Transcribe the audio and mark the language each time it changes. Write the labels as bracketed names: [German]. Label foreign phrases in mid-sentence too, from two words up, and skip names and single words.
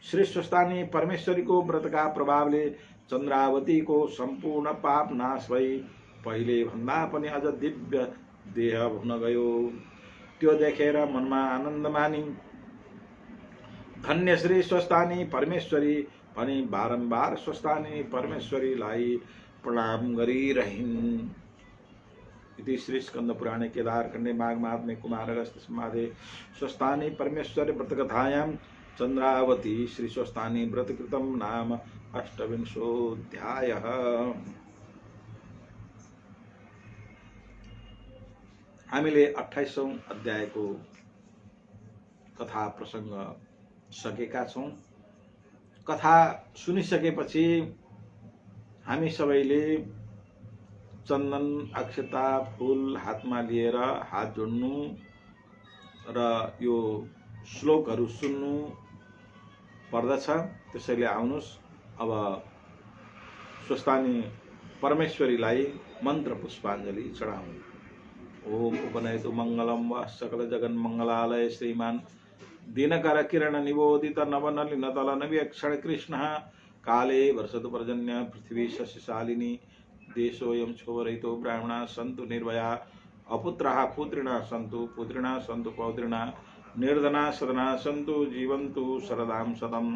[Nepali] श्री स्वस्तानी परमेश्वरी को व्रत का प्रभावले चन्द्रावती को सम्पूर्ण पाप नाश भई पहिले भन्दा पनि अझ दिव्य देह हुन गयो। त्यो देखेर मनमा आनन्द मानी धन्य श्री स्वस्तानी परमेश्वरी भनी बारम्बार स्वस्तानी परमेश्वरीलाई प्रणाम गरिरहिन्। [Sanskrit] इति श्री स्कंद पुराणे केदारखण्डे माघ महात्म्ये कुमारगस्त्य संवादे स्वस्तानी परमेश्वरी व्रतकथायां चन्द्रावती श्री स्वस्तानी व्रतकृतं नाम अष्टविंशोऽध्यायः। [Nepali] हामीले 28औं अध्यायको कथा प्रसंग सकेका छौं। कथा सुनिसकेपछि हामी सबैले चन्दन अक्षता फूल हातमा लिएर हात जोड्नु र यो श्लोकहरू सुन्नु पर्दछ। त्यसैले आउनुस् अब स्वस्तानी परमेश्वरीलाई मन्त्र पुष्पाञ्जलि चढाउँ। [Sanskrit] ओम उपनयतु मंगलम व सकल जगन मंगलालय श्रीमान दिनकर किरण निबोधित नवनलिन तलन विक्षण कृष्ण काले वर्षतु पर्जन्य पृथ्वी शशिशालिनी देशोऽयं क्षोभरहितो ब्राह्मणा सन्तु निर्भया अपुत्राः पुत्रिणः सन्तु पुत्रिणः सन्तु पौत्रिणः निर्धना सदना सन्तु जीवन्तु शरदां शतम्।